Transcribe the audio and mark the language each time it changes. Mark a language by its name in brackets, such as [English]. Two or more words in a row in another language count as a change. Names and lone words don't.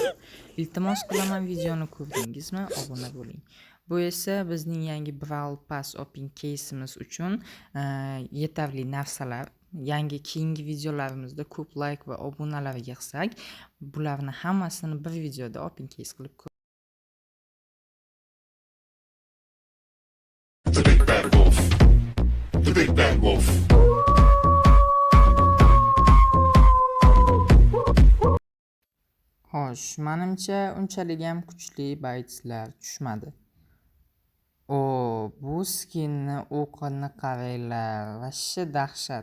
[Uzbek] Iltimos qilaman, videoni ko'rdingizmi, obuna bo'ling. Bu esa bizning yangi Brawl Pass [English] Open Case'imiz [Uzbek] uchun yetarli narsalar. Yangi keyingi videolarimizda ko'p like va obunalar yig'sak, bularni hammasini bir videoda [English] Open Case [Uzbek] qilib The Big Bad Wolf. The Big Bad Wolf. Xo'sh, menimcha unchalik ham kuchli baytlar tushmadi. Bu skinni o'qini qaranglar, vashshi dahshat.